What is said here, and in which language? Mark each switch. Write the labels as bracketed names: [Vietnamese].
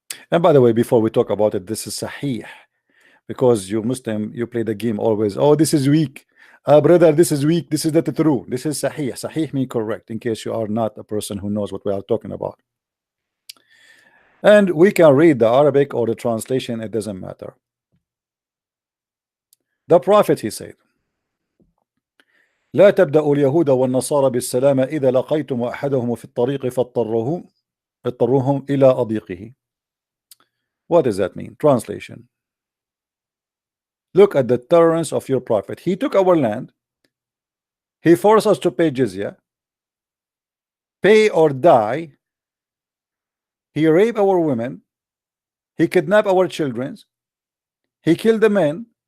[English] And by the way, before we talk about it, this is Sahih, because you Muslim, you play the game always. Oh, this is weak. Brother, this is weak. This is not true. This is Sahih. Sahih means correct, in case you are not a person who knows what we are talking about. And we can read the Arabic or the translation, it doesn't matter. The prophet, he said, [Arabic] لا تبدأوا اليهود والنصارى بالسلام إذا لقيتم أحدهم في الطريق اضطروهم إلى أضيقه. [English] What does that mean? Translation. Look at the tolerance of your prophet. He took our land. He forced us to pay jizya. Pay or die. He raped our women. He kidnapped our children. He killed the men.